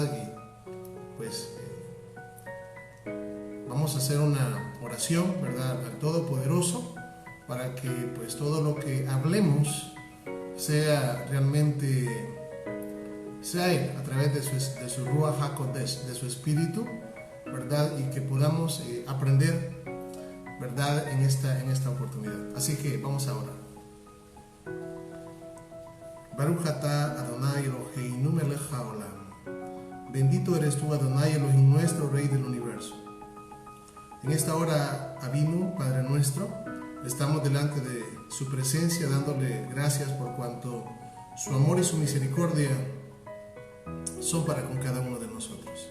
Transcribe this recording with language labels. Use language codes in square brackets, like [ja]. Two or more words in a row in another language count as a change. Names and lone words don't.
[es] Y pues vamos a hacer una oración, ¿verdad?, al Todopoderoso, para que pues todo lo que hablemos sea realmente Él, a través de su [he] רוח הקודש, [es] de su Espíritu, ¿verdad?, y que podamos aprender, ¿verdad?, en esta oportunidad. Así que vamos a orar. [he] ברוך אתה אדוני אלוהינו מלך העולם. [es] Bendito eres tú, [he] אדוני אלוהים, [es] nuestro Rey del Universo. En esta hora, Avinu, Padre nuestro, estamos delante de su presencia dándole gracias por cuanto su amor y su misericordia son para con cada uno de nosotros.